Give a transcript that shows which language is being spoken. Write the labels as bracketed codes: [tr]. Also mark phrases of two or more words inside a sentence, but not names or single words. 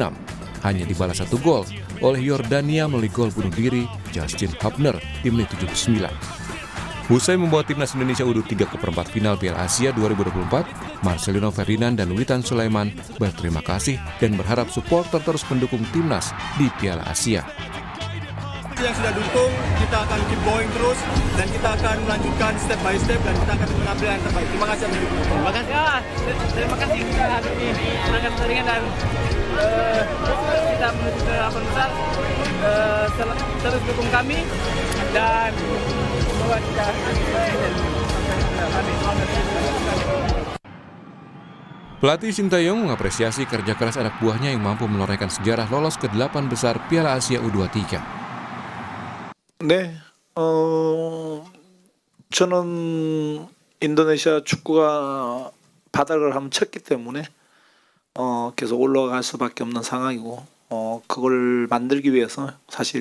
[id] Hanya dibalas satu gol oleh Yordania melalui gol bunuh diri Justin Hubner di menit 79. Usai membawa timnas Indonesia U23 ke perempat final Piala Asia 2024, Marcelino Ferdinand dan Witan Sulaiman berterima kasih dan berharap supporter terus mendukung timnas di Piala Asia. Yang sudah dukung, kita akan [en] keep going [id] terus dan kita akan melanjutkan [en] step by step [id] dan kita akan mengambil yang terbaik. Terima kasih atas dukungan. Terima kasih. Ya, terima kasih kita hari ini menangkan pertandingan dan kita menuju ke 8 besar. Terus dukung kami dan semoga kita Pelatih Sintayong mengapresiasi kerja keras anak buahnya yang mampu menorehkan sejarah lolos ke 8 besar Piala Asia U23. [ko] 네, 저는 인도네시아 축구가 바닥을 한번 쳤기 때문에 계속 올라갈 수밖에 없는 상황이고 그걸 만들기 위해서 사실